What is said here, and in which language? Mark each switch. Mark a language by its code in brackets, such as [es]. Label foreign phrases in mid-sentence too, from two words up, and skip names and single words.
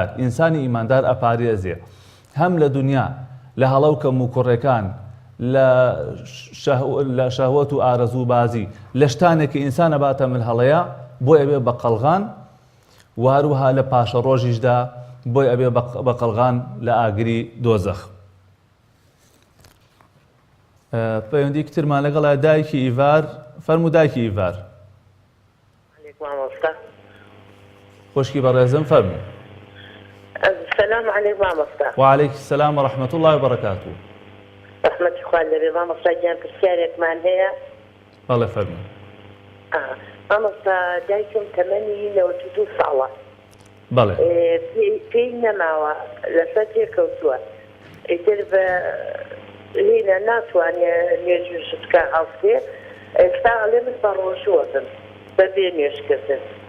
[ckb] ئینسانی ئیماندار ئەپارێزێ هەم لە دنیا لە هەڵەوکەم و کوڕەکان لە شەهوەت و ئارەزوو بازی لە شتانێکی ئینسان ئەباتە ملهەڵەیە بۆی ئەبێ بە قەڵغان وهروها لە پاشە ڕۆژیشدا بۆی ئەبێ بە قەڵغان لە ئاگری دۆزەخ. پەیوەندی کترمان لەگەڵا دایکی ئیڤار فەرموو دایکی ئیڤار. خۆشکی بەڕێزم فەرموو. [ar] السلام عليكم مامۆستا. وعليك السلام ورحمة الله وبركاته. [ckb] رحمەتی خوا لەبێ مامۆستا گیان پرسیارێکمان هەیە. بەڵێ فەرموو. مامۆستا دایکم تەمەنی 92 ساڵە. بەڵێ. پێی نەماوە لەسەر تێکەوتووە. ئیتر بە لێنە ناتوانێ نوێژ بکە هەڵسێ ئێستا ئەڵێ من بە ڕۆژووە بم بەبێ نوێژکردن.